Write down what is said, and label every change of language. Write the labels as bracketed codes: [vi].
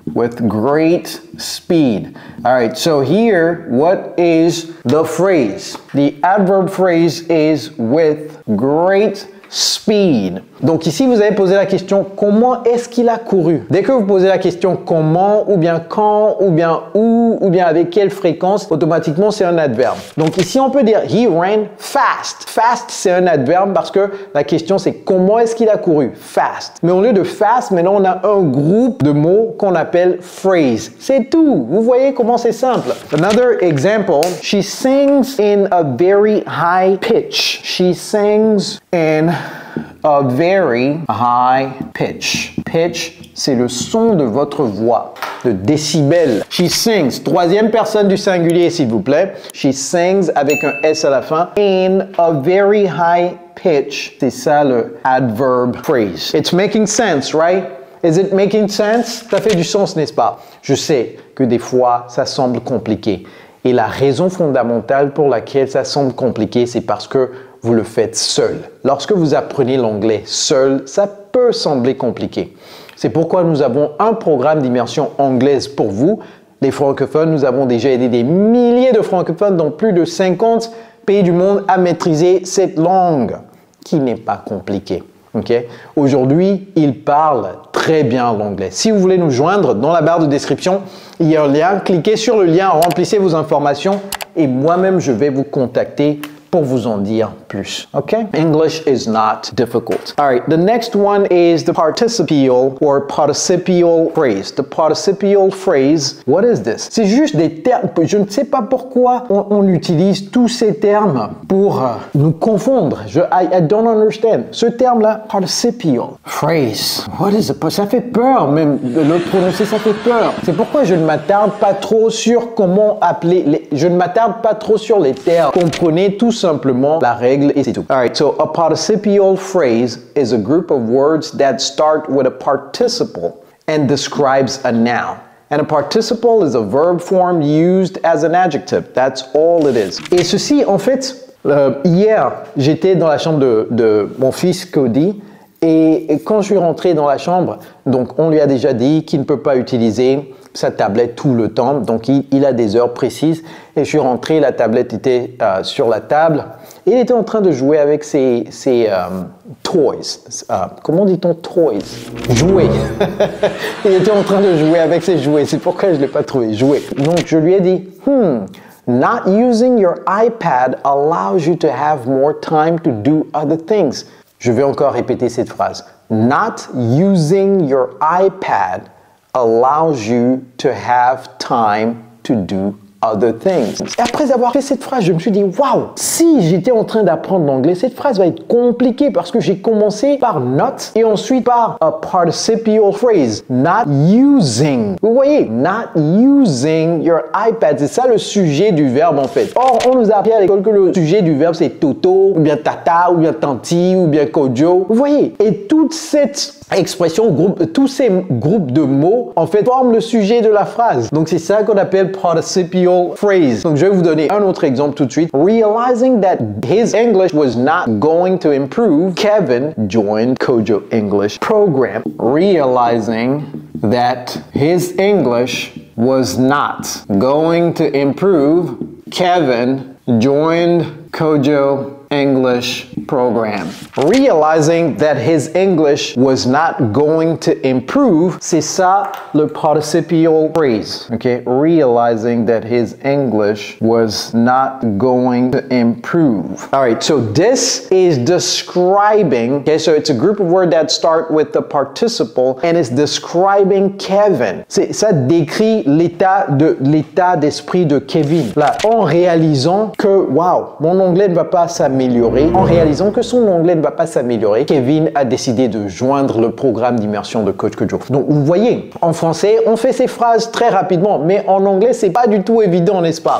[en] With great speed. All right, so here, what is the phrase? The adverb phrase is with great speed. [fr] Donc ici, vous avez posé la question comment est-ce qu'il a couru? Dès que vous posez la question comment, ou bien quand, ou bien où, ou bien avec quelle fréquence, automatiquement c'est un adverbe. Donc ici, on peut dire [en] he ran fast. [fr] Fast, c'est un adverbe parce que la question c'est comment est-ce qu'il a couru? Fast. Mais au lieu de fast, maintenant on a un groupe de mots qu'on appelle phrase. C'est tout. Vous voyez comment c'est simple. [en] Another example, she sings in a very high pitch. She sings in a very high pitch. [fr] Pitch, c'est le son de votre voix, de décibels. [en] She sings, [fr] troisième personne du singulier s'il vous plaît. She sings avec un S à la fin. [en] In a very high pitch. [fr] C'est ça le [en] adverb phrase. It's making sense, right? Is it making sense? [fr] Ça fait du sens, n'est-ce pas? Je sais que des fois, ça semble compliqué. Et la raison fondamentale pour laquelle ça semble compliqué, c'est parce que vous le faites seul. Lorsque vous apprenez l'anglais seul, ça peut sembler compliqué. C'est pourquoi nous avons un programme d'immersion anglaise pour vous, les francophones. Nous avons déjà aidé des milliers de francophones dans plus de 50 pays du monde à maîtriser cette langue qui n'est pas compliquée. Okay? Aujourd'hui, ils parlent très bien l'anglais. Si vous voulez nous joindre, dans la barre de description, il y a un lien. Cliquez sur le lien, remplissez vos informations et moi-même, je vais vous contacter pour vous en dire plus. Okay? [en] English is not difficult. All right, the next one is the participial or participial phrase. The participial phrase, what is this? [fr] C'est juste des termes, je ne sais pas pourquoi on utilise tous ces termes pour nous confondre. [en] I don't understand. [fr] Ce terme-là, [en] participial phrase, what is it? [fr] Ça fait peur même de le prononcer, ça fait peur. C'est pourquoi je ne m'attarde pas trop sur comment appeler, je ne m'attarde pas trop sur les termes. Comprenez tout simplement la règle et c'est tout. [en] Alright, so a participial phrase is a group of words that start with a participle and describes a noun. And a participle is a verb form used as an adjective. That's all it is. [fr] Et ceci, en fait, hier, j'étais dans la chambre de mon fils Cody et quand je suis rentré dans la chambre, donc on lui a déjà dit qu'il ne peut pas utiliser sa tablette tout le temps, donc il a des heures précises et je suis rentré, la tablette était sur la table et il était en train de jouer avec ses toys. Comment dit-on toys? Jouets. Il était en train de jouer avec ses jouets, c'est pourquoi je ne l'ai pas trouvé, jouets. Donc je lui ai dit, [en] not using your iPad allows you to have more time to do other things. [fr] Je vais encore répéter cette phrase. Not using your iPad allows you to have time to do other things. Et après avoir fait cette phrase, je me suis dit, waouh, si j'étais en train d'apprendre l'anglais, cette phrase va être compliquée parce que j'ai commencé par not et ensuite par a participial phrase, [en] not using. [fr] Vous voyez, not using your iPad, c'est ça le sujet du verbe en fait. Or, on nous a appris à l'école que le sujet du verbe c'est Toto, ou bien Tata, ou bien Tanti, ou bien Kojo. Vous voyez, et toute cette expression, tous ces groupes de mots en fait forment le sujet de la phrase. Donc c'est ça qu'on appelle participial phrase. Donc je vais vous donner un autre exemple tout de suite. [en] Realizing that his English was not going to improve, Kevin joined Kojo English program. Realizing that his English was not going to improve, Kevin joined Kojo English program. Realizing that his English was not going to improve, [fr] c'est ça le [en] participial phrase. Okay, realizing that his English was not going to improve. All right, so this is describing, okay, so it's a group of words that start with the participle and it's describing Kevin. [fr] Ça décrit l'état d'esprit de Kevin. Là, en réalisant que, wow, mon anglais ne va pas s'améliorer. En réalisant que son anglais ne va pas s'améliorer, Kevin a décidé de joindre le programme d'immersion de Coach Kojo. Donc vous voyez, en français, on fait ces phrases très rapidement, mais en anglais, c'est pas du tout évident, n'est-ce pas?